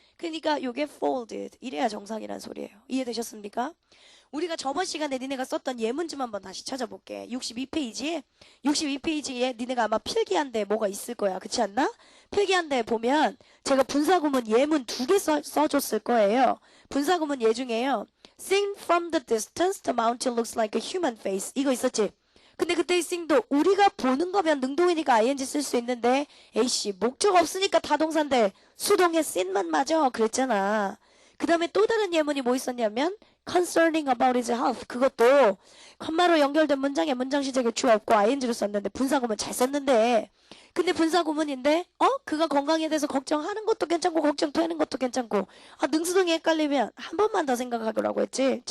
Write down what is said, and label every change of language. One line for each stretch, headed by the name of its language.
Korean: 그러니까 요게 folded. 이래야 정상이란 소리예요. 이해되셨습니까? 우리가 저번 시간에 니네가 썼던 예문 좀 한번 다시 찾아볼게. 62페이지에 니네가 아마 필기한 데 뭐가 있을 거야. 그렇지 않나? 필기한 데 보면 제가 분사구문 예문 2개 써줬을 거예요. 분사구문 예 중에요.
English: Seen from the distance, the mountain looks like a human face.
Korean: 이거 있었지? 근데 그때 이 seen도 우리가 보는 거면 능동이니까 ing 쓸 수 있는데 에이씨 목적 없으니까 타동사인데 수동에 seen만 맞아. 그랬잖아. 그 다음에 또 다른 예문이 뭐 있었냐면
English: concerning about his health.
Korean: 그것도 컴마로 연결된 문장에 문장 시작에 주어 없고 ing로 썼는데 분사구문 잘 썼는데 근데 분사구문인데 그가 건강에 대해서 걱정하는 것도 괜찮고 걱정되는 것도 괜찮고 능수동이 헷갈리면 한 번만 더 생각하라고 했지.